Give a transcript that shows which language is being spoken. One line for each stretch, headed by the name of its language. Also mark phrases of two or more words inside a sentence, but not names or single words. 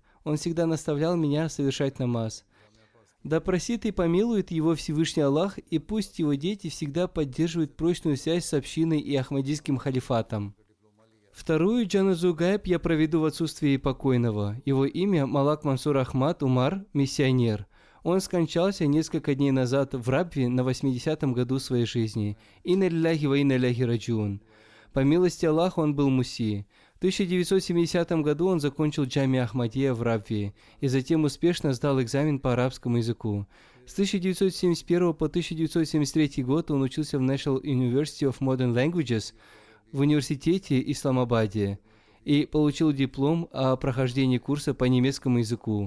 Russian: Он всегда наставлял меня совершать намаз. Да просит и помилует его Всевышний Аллах, и пусть его дети всегда поддерживают прочную связь с общиной и Ахмадийским халифатом». Вторую
Arabic: جنازة غائب
Russian: я проведу в отсутствии покойного. Его имя Малак Мансур Ахмад Умар, миссионер. Он скончался несколько дней назад в Рабве на 80-м году своей жизни.
Arabic: إنا لله وإنا إليه راجعون.
Russian: По милости Аллаха он был муси. В 1970 году он закончил Джами Ахмадия в Рабве и затем успешно сдал экзамен по арабскому языку. С 1971 по 1973 год он учился в National University of Modern Languages в университете Исламабаде и получил диплом о прохождении курса по немецкому языку.